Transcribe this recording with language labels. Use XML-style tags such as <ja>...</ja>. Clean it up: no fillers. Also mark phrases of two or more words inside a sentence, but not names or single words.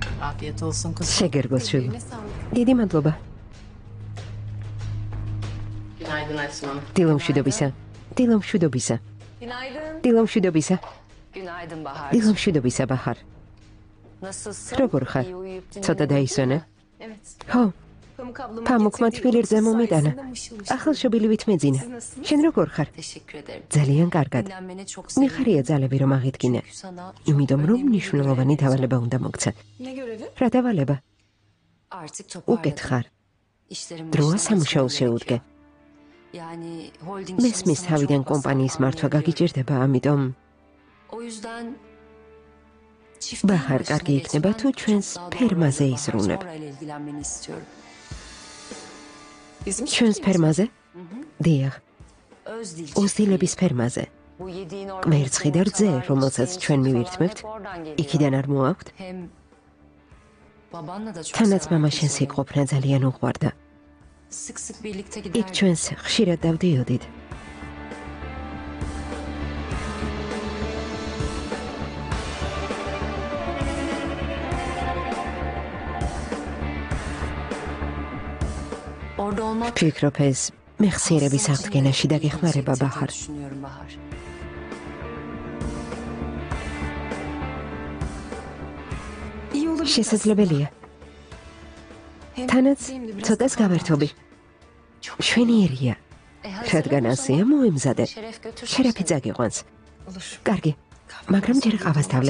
<tr>Afiyet olsun kızım.</tr> <ka>შეგერგოს შვილო.</ka> <tr>Eline sağlık.</tr> <ka>დიდი მადლობა.</ka> <tr>Günaydın Aysun Hanım.</tr> <ka>დილომშვიდობისა. დილომშვიდობისა.</ka> <tr>Günaydın.</tr> <ka>დილომშვიდობისა.</ka> <tr>Günaydın Bahar.</tr> <ka>დილომშვიდობისა ბაჰარ.</ka> <tr>Nasılsın?</tr> <ka>როგორ ხარ?</ka> <tr>İyi uyuyup</tr> <ka>ცოტა</ka> <tr>dinlendin</tr> <ka>დაისვენე?</ka> <tr>mi? Evet.</tr> <ka>ხო,</ka> <tr>Pamuk ablamın pamukma getirdiği</tr> <ka>თბილ</ka> <tr>otuz</tr> <ka>მომიტანა.</ka> <tr>sayesinde mışıl mışıl.</tr> <ka>ახალშობილივით მეძინა.</ka> <tr>Siz nasılsınız?</tr> <ka>შენ როგორ ხარ?</ka> <tr>Teşekkür ederim.</tr> <ka>ძალიან კარგად.</ka> <tr>Dinlenmeni çok</tr> <ka>მიხარია ძალები რომ აღიდგინე.</ka> <tr>Çünkü sana çok</tr> <ka>იმიტომ რომ</ka> <tr>önemli bir</tr> <ka>მნიშვნელოვანი</ka> <tr>görev</tr> <ka>დავალება უნდა მოგცა.</ka> <tr>Ne görevi?</tr> <ka>რა დავალება?</ka> <tr>Artık</tr> <ka>უკეთ</ka> <tr>toparladım.</tr> <ka>ხარ.</ka> <tr>İşlerim</tr> <ka>დროა</ka> <tr>baştan</tr> <ka>სამუშაოს</ka> <tr>açmam</tr> <ka>შეუდგე.</ka> <tr>gerekiyor. Yani holding</tr> <ka>მესმის</ka> <tr>işini sana</tr> <ka>თავიდან</ka> <tr>çok</tr> <ka>კომპანიის</ka> <tr>basit</tr> <ka>მართვა</ka> <tr>anlayabiliyorum.</tr> <ka>გაგიჭირდება, ამიტომ</ka> <tr>O yüzden Bahar,</tr> <ka>კარგი იქნება თუ ჩვენს ფერმაზე იზრუნებ.</ka> <tr>Bizim</tr> <ka>ჩვენს ფერმაზე? დიახ,</ka> <tr>Öz dil.</tr> <ka>ოზდილების ფერმაზე.</ka> <tr>Bu yediğin</tr> <ka>კვერცხი და რძე, რომელსაც ჩვენ მივირთმევთ, იქიდან არ მოაქვთ?</ka> <tr>Hem babanla da çok</tr> <ka>თანაც</ka> <tr>sever</tr> <ka>მამა</ka> <tr>kızı.</tr> <ka>შენს იყოფნა ძალიან უყვარდა.</ka> <tr>Sık sık birlikte</tr> <ka>იქ</ka> <tr>giderdik.</tr> <ka>ჩვენს ხშირად დავდიოდით.</ka> <tr>Orada olmak</tr> <ka>ვფიქრობ ეს მეხსიერების აღდგენაში დაგეხმარება ბაჰარ.</ka> <tr>düşünüyorum Bahar. iyi olabilir.</tr> <ka>შესაძლებელია.</ka> <tr>Hem</tr> <ka>თანაც</ka> <tr>benim de biraz</tr> <ka>ცოტას</ka> <tr>kafam</tr> <ka>გავერთობი.</ka> <tr>Çok</tr> <ka>შვენიერია.</ka> <tr>hazırım</tr> <ka>რადგან</ka> <tr>o</tr> <ka>ასეა,</ka> <tr>zaman.</tr> <ka>მოემზადე.</ka> <tr>Şeref götürsün</tr> <ka>შერაფი</ka> <tr>seni.</tr> <ka>წაგიყვანს.</ka> <tr>olur.</tr> <ka>კარგი, მაგრამ ჯერ ყავას დავლებ.</ka>